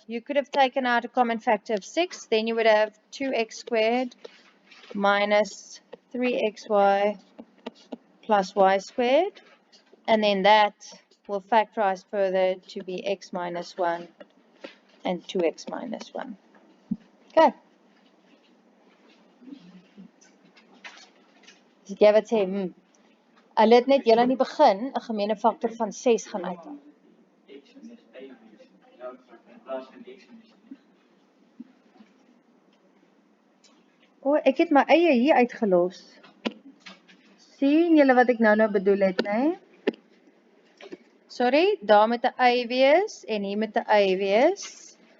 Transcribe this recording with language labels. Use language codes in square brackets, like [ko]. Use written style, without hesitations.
[en] You could have taken out a common factor of 6. Then you would have 2x squared minus 3xy plus y squared. And then that will factorize further to be x minus 1 and 2x minus 1. Okay. [af] Dus jy wat sê, hulle het net julle in die begin 'n gemeene faktor van 6 gaan uithaal. X minus A in plaas van x minus 1. O, ek het my eie hier uitgelos. Sien julle wat ek nou bedoel het, né? Sorry, daar met 'n y wees en hier met 'n y wees.